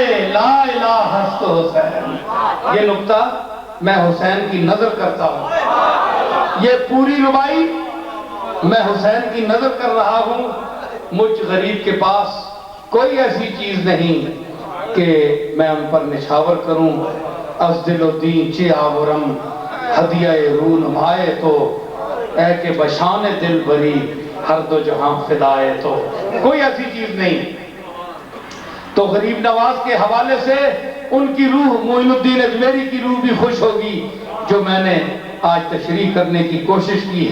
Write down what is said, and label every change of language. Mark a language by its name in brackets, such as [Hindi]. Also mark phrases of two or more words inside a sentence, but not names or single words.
[Persian] لا الہ ہست حسین [Urdu] یہ نقطہ میں حسین کی نظر کرتا ہوں یہ پوری ربائی میں حسین کی نظر کر رہا ہوں مجھ غریب کے پاس کوئی ایسی چیز نہیں کہ میں ان پر نشاور کروں از [Persian] دل و دین چے آورم ہدیہ رو نمائے تو اے کہ بشان دل بری ہر دو جہاں فدائے تو [Urdu] کوئی ایسی چیز نہیں تو غریب نواز کے حوالے سے ان کی روح معین الدین اجمیری کی روح بھی خوش ہوگی جو میں نے آج تشریح کرنے کی کوشش کی